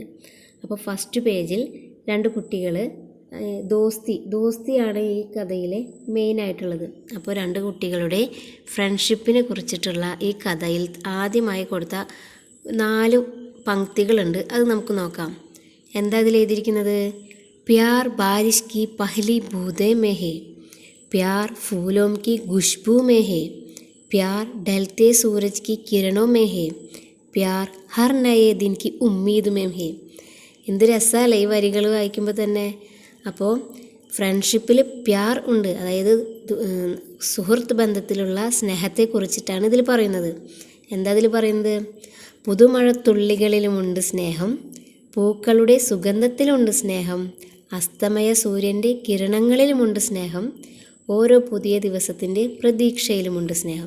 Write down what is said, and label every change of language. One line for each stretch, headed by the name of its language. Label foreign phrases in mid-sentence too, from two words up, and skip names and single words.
Malayalam: അപ്പോൾ ഫസ്റ്റ് പേജിൽ രണ്ട് കുട്ടികൾ ദോസ്തിയാണ് ഈ കഥയിലെ മെയിനായിട്ടുള്ളത്. അപ്പോൾ രണ്ട് കുട്ടികളുടെ ഫ്രണ്ട്ഷിപ്പിനെ കുറിച്ചിട്ടുള്ള ഈ കഥയിൽ ആദ്യമായി കൊടുത്ത 4 പംക്തികളുണ്ട്. അത് നമുക്ക് നോക്കാം. എന്താ ഇതിൽ എഴുതിയിരിക്കുന്നത്?
Hindi: प्यार बारिश की पहली बूंदों में है, प्यार फूलों की खुशबू में है, प्यार ढलते सूरज की किरणों में है, प्यार हर नए दिन की उम्मीद में है.
Malayalam: എന്ത് രസമല്ലേ ഈ വരികൾ വായിക്കുമ്പോൾ തന്നെ. അപ്പോൾ ഫ്രണ്ട്ഷിപ്പിൽ പ്യാർ ഉണ്ട്, അതായത് സുഹൃത്ത് ബന്ധത്തിലുള്ള സ്നേഹത്തെക്കുറിച്ചിട്ടാണ് ഇതിൽ പറയുന്നത്. എന്താ ഇതിൽ പറയുന്നത്? പുതുമഴത്തുള്ളികളിലുമുണ്ട് സ്നേഹം, പൂക്കളുടെ സുഗന്ധത്തിലുണ്ട് സ്നേഹം, അസ്തമയ സൂര്യൻ്റെ കിരണങ്ങളിലുമുണ്ട് സ്നേഹം, ഓരോ പുതിയ ദിവസത്തിൻ്റെ പ്രതീക്ഷയിലുമുണ്ട് സ്നേഹം.